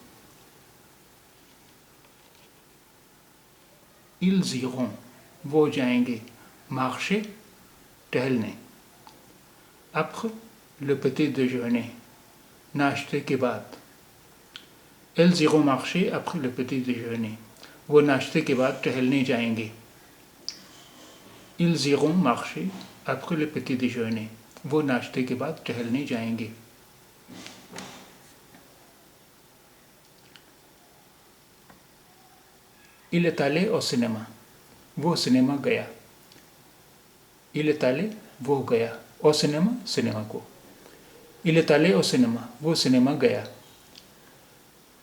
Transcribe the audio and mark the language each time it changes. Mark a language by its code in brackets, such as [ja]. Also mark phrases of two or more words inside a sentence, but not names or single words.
[fr] Ils iront [ur] وہ جائیں گے. [fr] marcher ٹہلنے. après le petit déjeuner [ur] ناشتے کے بعد. [fr] Elles iront marcher après le petit déjeuner [ur] وہ ناشتے کے بعد ٹہلنے جائیں گے. [fr] Ils iront marcher après le petit déjeuner [ur] وہ ناشتے کے بعد ٹہلنے جائیں گے. [fr] Il est allé au cinéma [ur] وہ سنیما گیا. [fr] Il est allé [ur] وہ گیا. [fr] au cinéma [ur] سنیما کو. [fr] Il est allé au cinéma [ur] وہ سنیما گیا.